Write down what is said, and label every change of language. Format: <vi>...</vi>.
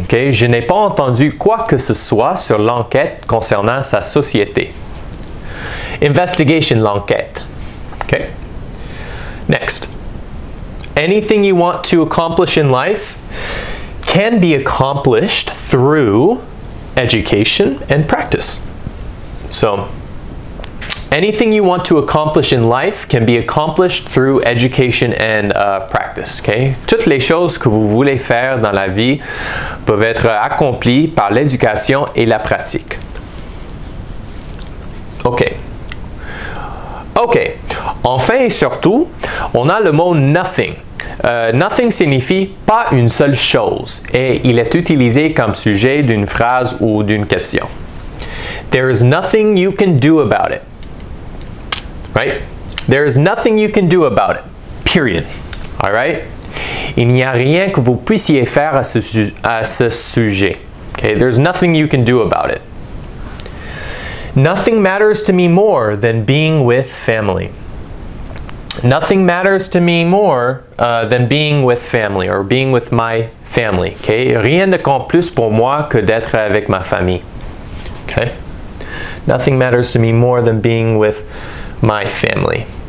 <en>Okay?</en> <fr>Je n'ai pas entendu quoi que ce soit sur l'enquête concernant sa société.</fr> <en>Investigation,</en> <fr>l'enquête.</fr> <en>Okay? Next. Anything you want to accomplish in life can be accomplished through education and practice. So, anything you want to accomplish in life can be accomplished through education and practice. Okay?</en> <fr>Toutes les choses que vous voulez faire dans la vie peuvent être accomplies par l'éducation et la pratique. OK. OK. Enfin et surtout, on a le mot nothing. Nothing signifie pas une seule chose et il est utilisé comme sujet d'une phrase ou d'une question.</fr> <en>There is nothing you can do about it. Right? There is nothing you can do about it. Period. All right?</en> <fr>Il n'y a rien que vous puissiez faire à ce sujet.</fr> <en>Okay? There's nothing you can do about it. Nothing matters to me more than being with family. Nothing matters to me more than being with family or being with my family. Okay?</en> <fr>Rien ne compte plus pour moi que d'être avec ma famille.</fr> <en>Okay? Nothing matters to me more than being with my family.</en>